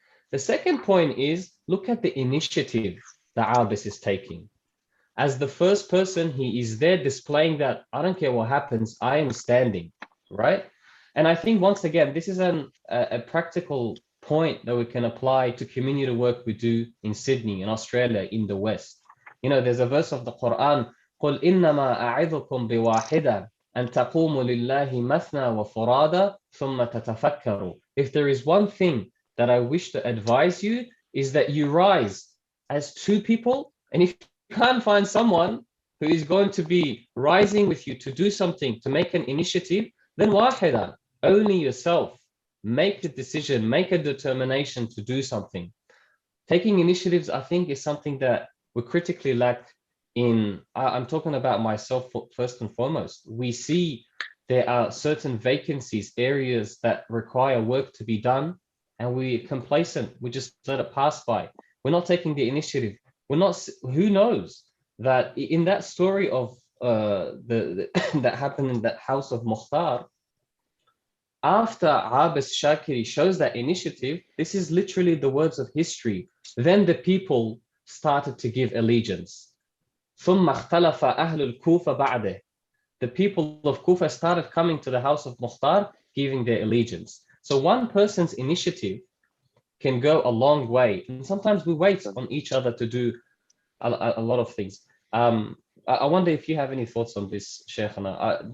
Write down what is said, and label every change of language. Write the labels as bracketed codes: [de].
[en] The second point is, look at the initiative that Abis is taking. As the first person, he is there displaying that I don't care what happens, I am standing, right? And I think once again, this is a practical point that we can apply to community work we do in Sydney, in Australia, in the West. You know, there's a verse of the Quran, [ar] قُلْ إِنَّمَا أَعِظُكُمْ بِوَاحِدًا أَن تَقُومُوا لِلَّهِ مَثْنَى وَفُرَادًا ثُمَّ تَتَفَكَّرُوا. [en] If there is one thing that I wish to advise you, is that you rise as 2 people, and if you can't find someone who is going to be rising with you to do something, to make an initiative, then wahidan, only yourself. Make a decision, make a determination to do something. Taking initiatives, I think, is something that we critically lack in, I'm talking about myself first and foremost. We see there are certain vacancies, areas that require work to be done, and we're complacent. We just let it pass by. We're not taking the initiative. We're not, who knows that in that story of that happened in that house of Mukhtar, after Abis Shakiri shows that initiative, this is literally the words of history. Then the people started to give allegiance. [ar] ثم اختلف أهل الكوفة بعده. [en] The people of Kufa started coming to the house of Mukhtar, giving their allegiance. So one person's initiative can go a long way. And sometimes we wait on each other to do a lot of things. I wonder if you have any thoughts on this, Shaykhana.